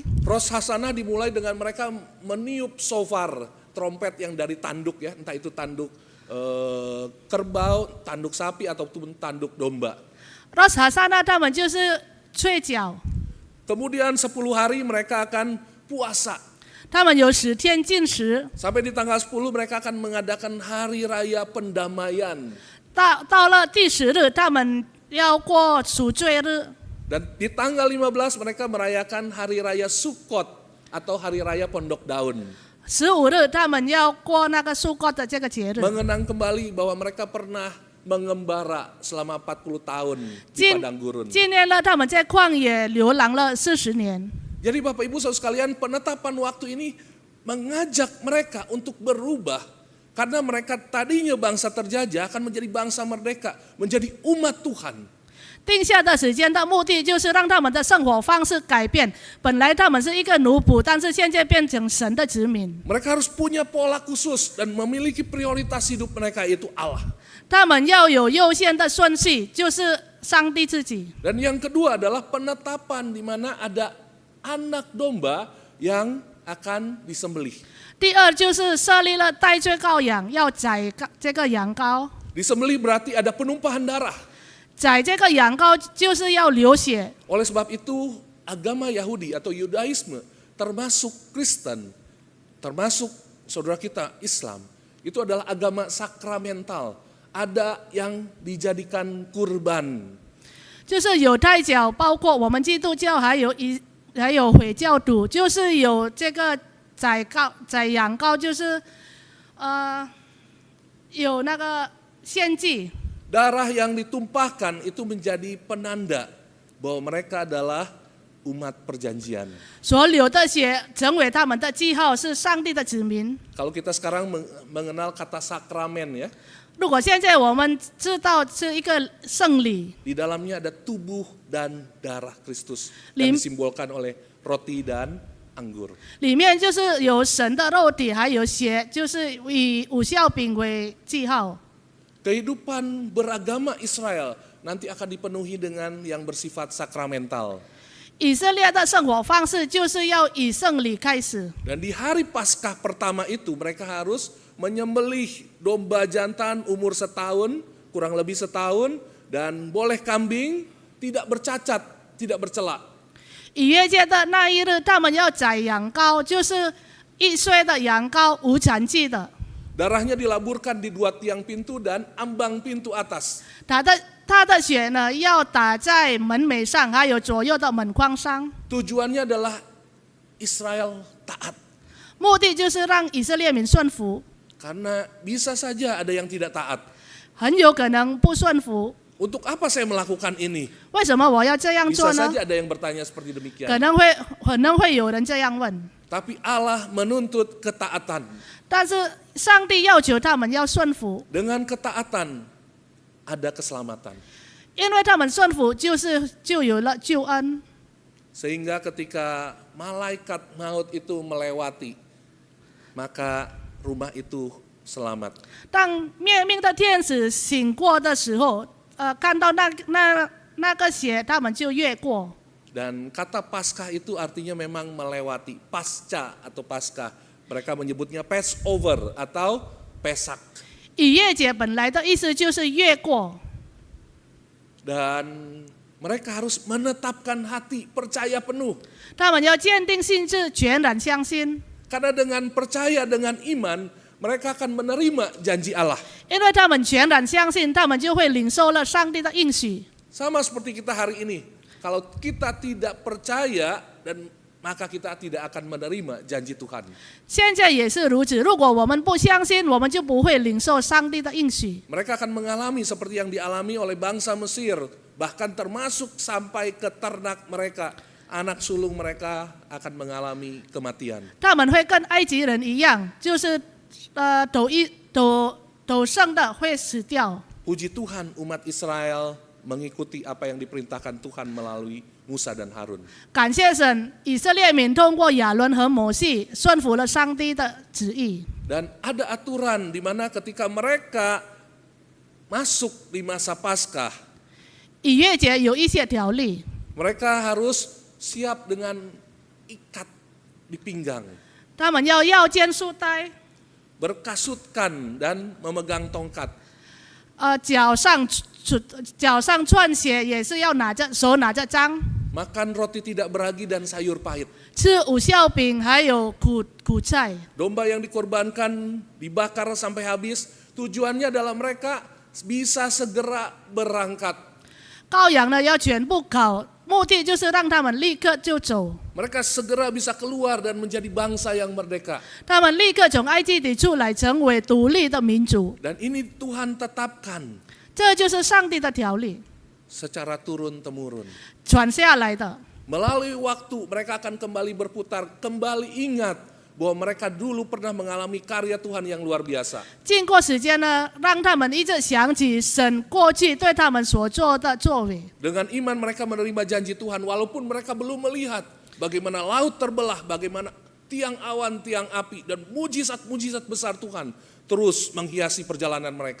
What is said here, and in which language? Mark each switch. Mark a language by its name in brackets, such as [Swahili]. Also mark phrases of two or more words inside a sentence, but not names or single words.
[Indonesian] Rosh Hashanah dimulai dengan mereka meniup shofar, trompet yang dari tanduk ya, entah itu tanduk kerbau, tanduk sapi ataupun tanduk domba. [Chinese] Rosh Hashanah 他们就是吹角， [Indonesian] Kemudian 10 hari mereka akan puasa. [Chinese] 他们有10天禁食， [Indonesian] Sampai di tanggal 10 mereka akan mengadakan hari raya pendamaian. [Chinese] 到了第10日，他们要过赎罪日。 [Indonesian] Dan di tanggal 15 mereka merayakan hari raya Sukkot atau hari raya Pondok Daun. [Chinese] 15 日，他们要过那个苏国的这个节日， [Indonesian] Mengenang kembali bahwa mereka pernah mengembara selama 40 tahun di padang gurun. [Chinese] 纪念了他们在旷野流浪了40年。 [Indonesian] Jadi Bapak Ibu Saudara sekalian, penetapan waktu ini mengajak mereka untuk berubah. Karena mereka tadinya bangsa terjajah akan menjadi bangsa merdeka, menjadi umat Tuhan. [Chinese] 定下的时间的目的就是让他们的生活方式改变。本来他们是一个奴仆，但是现在变成神的子民。 [Indonesian] Mereka harus punya pola khusus dan memiliki prioritas hidup mereka, yaitu Allah. [Chinese] 他们要有优先的顺序，就是上帝自己。 [Indonesian] Dan yang kedua adalah penetapan di mana ada anak domba yang akan disembelih. [Chinese] 第二就是设立了代罪羔羊，要宰这个羊羔。 [Indonesian] Disembelih berarti ada penumpahan darah. [Chinese] 宰这个羊羔就是要流血。 [Indonesian] Oleh sebab itu agama Yahudi atau Yudaisme termasuk Kristen, termasuk saudara kita Islam, itu adalah agama sakramental. Ada yang dijadikan kurban. [Chinese] 就是犹太教，包括我们基督教，还有回教徒，就是有这个宰羊羔，就是有那个献祭， [Indonesian] Darah yang ditumpahkan itu menjadi penanda bahwa mereka adalah umat perjanjian. [Chinese] 所流的血成为他们的记号，是上帝的子民。 [Indonesian] Kalau kita sekarang mengenal kata sakramen ya, [Chinese] 如果现在我们知道是一个圣礼， [Indonesian] di dalamnya ada tubuh dan darah Kristus Lim- yang disimbolkan oleh roti dan anggur. [Chinese] 里面就是有神的肉体，还有血，就是以五酵饼为记号。 [Indonesian] Kehidupan beragama Israel nanti akan dipenuhi dengan yang bersifat sakramental. [Chinese] 以色列的生活方式就是要以圣礼开始。 [Indonesian] Dan di hari Paskah pertama itu mereka harus menyembelih domba jantan umur setahun, kurang lebih setahun, dan boleh kambing tidak bercacat, tidak bercela. [Chinese] 逾越节的那一日，他们要宰羊羔，就是1岁的羊羔，无残疾的。 [Indonesian] Darahnya dilaburkan di 2 tiang pintu dan ambang pintu atas. [Chinese] 他的血呢，要打在门楣上，还有左右的门框上。 [Indonesian] Tujuannya adalah Israel taat. [Chinese] 目的就是让以色列民顺服， [Indonesian] Karena bisa saja ada yang tidak taat. [Chinese] 很有可能不顺服。 [Indonesian] Untuk apa saya melakukan ini? [Chinese] 为什么我要这样 [Indonesian] Bisa [Chinese] 做呢？ [Indonesian] saja ada yang bertanya seperti [Chinese] 可 [Indonesian] demikian. [Chinese] 能会有人这样问。 [Indonesian] Tapi Allah menuntut ketaatan. [Chinese] 但是上帝要求他们要顺服， [Indonesian] Dengan ketaatan ada keselamatan. [Chinese] 因为他们顺服就有了救恩。 [Indonesian] Sehingga ketika malaikat maut itu melewati, maka rumah itu selamat. [Chinese] 当灭命的天使醒过的时候，看到那个血，他们就越过。 [Indonesian] Dan kata Paskah itu artinya memang melewati, pasca atau Paskah. Mereka menyebutnya Passover atau Pesak. [Chinese] 逾越节本来的意思就是越过， [Indonesian] Dan mereka harus menetapkan hati, percaya penuh. [Chinese] 他们要坚定心智，全然相信， [Indonesian] Karena dengan percaya, dengan iman, mereka akan menerima janji Allah. [Chinese] 因为他们全然相信，他们就会领受了上帝的应许。 [Indonesian] Sama seperti kita hari ini. Kalau kita tidak percaya, dan maka kita tidak akan menerima janji Tuhan. [Chinese] 现在也是如此，如果我们不相信，我们就不会领受上帝的应许。 [Indonesian] Mereka akan mengalami seperti yang dialami oleh bangsa Mesir, bahkan termasuk sampai ke ternak mereka, anak sulung mereka akan mengalami kematian. [Chinese] 他们会跟埃及人一样，就是斗胜的会死掉。 [Indonesian] Puji Tuhan umat Israel mengikuti apa yang diperintahkan Tuhan melalui Musa dan Harun. [Chinese] 感谢神，以色列民通过亚伦和摩西顺服了上帝的旨意。 [Indonesian] Dan ada aturan di mana ketika mereka masuk di masa Paskah, [Chinese] 逾越节有一些条例， [Indonesian] mereka harus siap dengan ikat di pinggang, [Chinese] 他们要腰间束带， [Indonesian] berkasutkan dan memegang tongkat. [Chinese] 脚上穿鞋，也是要手拿着杖， [Indonesian] Makan roti tidak beragi dan sayur pahit. [Chinese] 吃五酵饼还有苦菜。 [Indonesian] Domba yang dikorbankan dibakar sampai habis. Tujuannya adalah mereka bisa segera berangkat. [Chinese] 羔羊呢要全部烤，目的就是让他们立刻就走， [Indonesian] Mereka segera bisa keluar dan menjadi bangsa yang merdeka. [Chinese] 他们立刻从埃及地出来，成为独立的民族。 [Indonesian] Dan ini Tuhan tetapkan [Chinese] 这就是上帝的条例， [Indonesian] secara turun-temurun. [Chinese] 传下来的。 [Indonesian] Melalui waktu mereka akan kembali berputar, kembali ingat bahwa mereka dulu pernah mengalami karya Tuhan yang luar biasa. [Chinese] 经过时间呢，让他们一直想起神过去对他们所做的作为。 [Indonesian] Dengan iman mereka menerima janji Tuhan walaupun mereka belum melihat bagaimana laut terbelah, bagaimana tiang awan, tiang api, dan mujizat-mujizat besar Tuhan terus menghiasi perjalanan mereka.